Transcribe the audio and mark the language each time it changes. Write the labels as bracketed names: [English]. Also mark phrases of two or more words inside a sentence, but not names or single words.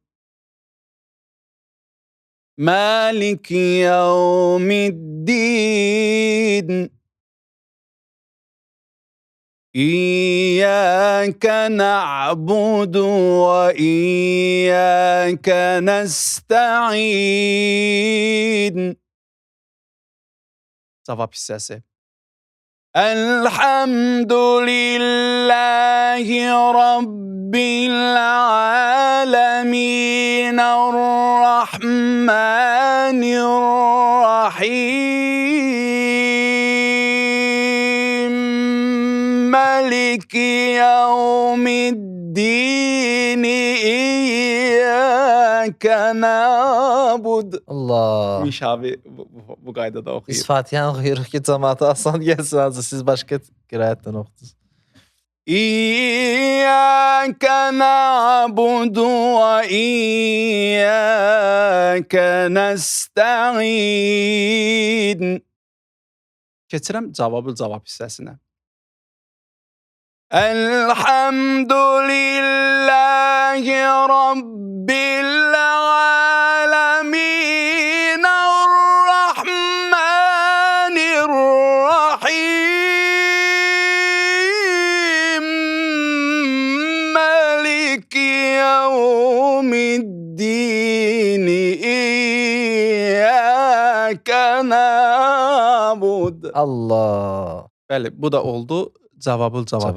[Arabic] مالك يوم الدين. إياك نعبد وإياك نستعين. [Azerbaijani] Cavab hissəsi. [Arabic] الحمد لله رب العالمين الرحمن الرحيم مالك يوم الدين إياك نعبد. Allah. [Azerbaijani] Miş abi bu qaydada oxuyur. Biz Fatihə oxuyuruq ki, cəmaata asan gəlsin azı. Siz başqa qiraətdən oxudunuz. [Arabic] إياك نعبد وإياك نستعين. [Azerbaijani] Keçirəm cavab hissəsinə. [Arabic] الحمد لله رب العالمين الرحمن الرحيم مالك يوم الدين إياك نعبد Allah. [Azerbaijani] Bəli, bu da oldu cavabıl cavab